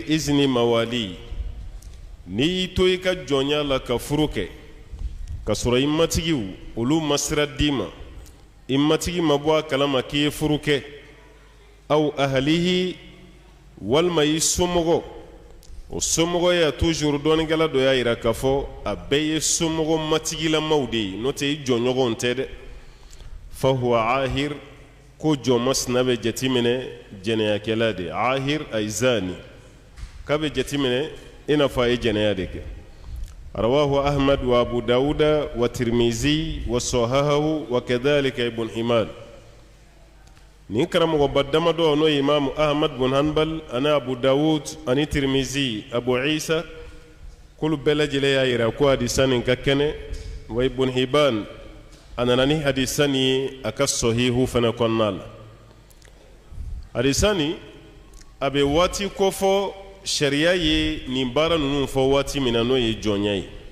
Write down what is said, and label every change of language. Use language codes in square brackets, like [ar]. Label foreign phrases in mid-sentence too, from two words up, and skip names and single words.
[ar] إذن مواليه, [bm] n'i y'i to i ka jɔnya la ka furu kɛ ka sɔrɔ i matigiw olu ma sira d'i ma, i matigi ma bɔ a kalama k'i ye furu kɛ, aw ahalihi walima i somɔgɔ, o somɔgɔ ya toujours dɔɔnikɛla dɔ y'a yira k'a fɔ a bɛɛ ye somɔgɔ matigilamaw de ye, n'o tɛ i jɔɲɔgɔnw tɛ dɛ. [ar] فهو عاهر, [bm] ko jɔn masina bɛ jateminɛ jɛnɛyakɛla de, [ar] عاهر أي زاني, [bm] k'a bɛ jateminɛ i n'a fɔ a ye jɛnɛya de kɛ. [ar] رواه أحمد و أبو داود و الترمذي و صححه و كذلك ابن حبان. [bm] Ni karamɔgɔba damadɔ n'o ye Imam Ahmad bin Hanbal ani Abu Dawud ani Tirmizi, Abu Isa, k'olu bɛɛ lajɛlen y'a yira ko hadisa nin ka kɛnɛ, wa Ibn Hibban a nana ni hadisa nin ye a ka sɔhihu fana kɔnɔna la. Hadisa nin a bɛ waati kofɔ sariya ye nin baara ninnu fɔ waati min na n'o ye jɔnya ye.